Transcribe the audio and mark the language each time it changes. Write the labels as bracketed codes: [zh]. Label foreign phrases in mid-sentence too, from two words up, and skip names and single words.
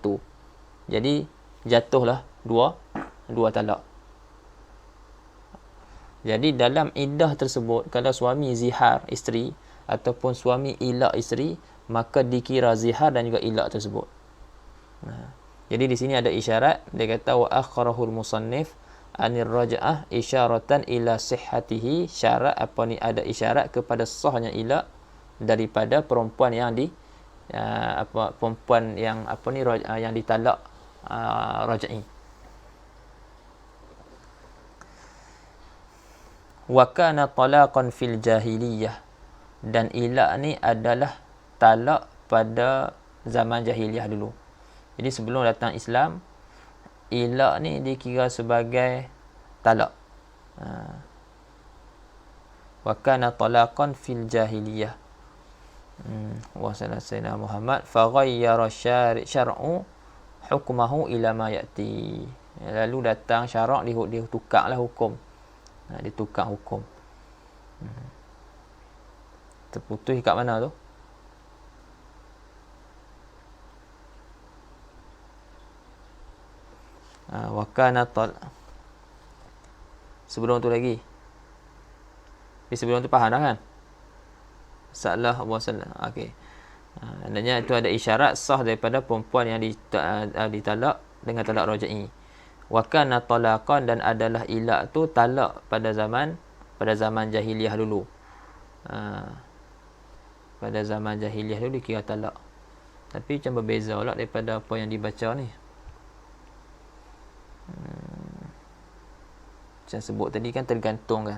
[ms] Jadi jatuhlah dua talak. Jadi dalam iddah tersebut, kalau suami zihar isteri ataupun suami ilak isteri, maka dikira zihar dan juga ilak tersebut. Jadi di sini ada isyarat, dia kata [ar] وأخره المصنف عن الرجعة إشارة إلى صحته, [ms] syarat apa ni, ada isyarat kepada sahnya ilak daripada perempuan yang perempuan yang yang ditalak raj'i. [ar] وكان طلاقا في الجاهلية, [ms] dan ilak ni adalah talak pada zaman jahiliyah dulu. Jadi sebelum datang Islam, ilak ni dikira sebagai talak. [ar] وكان طلاقا في الجاهلية. وصلى الله محمد فغير الشرع حكمه إلى ما يأتي. [ms] Lalu datang syarak, dia tukarlah hukum. Ditukar hukum. Terputus kat mana tu? [ar] وكان [ms] sebelum tu lagi. Sebelum tu faham dah kan? Salah Allah salah. Okey. Andainya itu ada isyarat sah daripada perempuan yang ditalak dengan talak raj'i. [ar] وكان طلاقا, [ms] dan adalah ilak tu talak pada zaman jahiliyah dulu. Pada zaman jahiliyah dulu dikira talak. Tapi macam berbeza pula daripada apa yang dibaca ni. Macam sebut tadi kan tergantung kan.